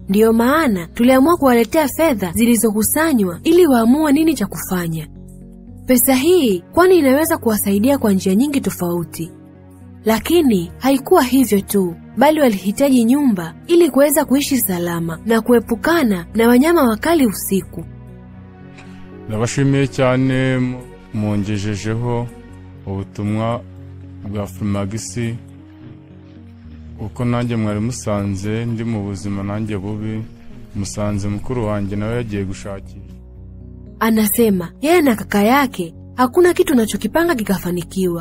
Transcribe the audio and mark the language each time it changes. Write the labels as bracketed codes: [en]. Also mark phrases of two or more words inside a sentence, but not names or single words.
[sw] Ndiyo maana tuliamua kuwaletea fedha zilizokusanywa ili waamue nini cha kufanya. Pesa hii kwani inaweza kuwasaidia kwa njia nyingi tofauti. Lakini haikuwa hivyo tu, bali walihitaji nyumba ili kuweza kuishi salama na kuepukana na wanyama wakali usiku. [rw] Ndabashimiye cyane mungejejeho ubutumwa bwa Frumagisi uko nanjye mwari musanze ndi mu buzima nanjye bubi, musanze mukuru wanjye nawe yagiye gushakira. [sw] Anasema yeye na kaka yake hakuna kitu anachokipanga kikafanikiwa.